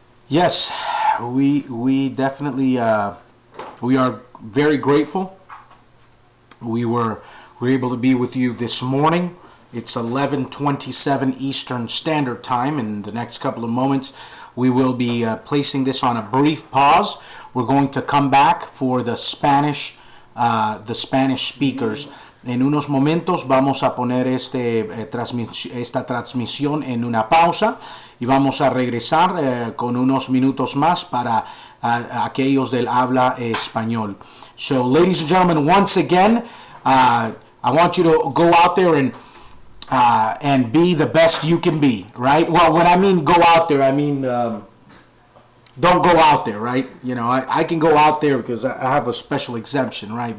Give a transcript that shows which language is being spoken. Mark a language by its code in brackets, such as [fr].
[en] Yes, we definitely we are very grateful. We were able to be with you this morning It's 11:27 Eastern Standard Time. In the next couple of moments, we will be placing this on a brief pause. We're going to come back for the Spanish speakers. [es] En unos momentos vamos a poner esta transmisión en una pausa y vamos a regresar con unos minutos más para aquellos del habla español. [en] So, ladies and gentlemen, once again, I want you to go out there and be the best you can be, right? Well, when I mean go out there, I mean don't go out there, right? You know, I can go out there because I have a special exemption, right?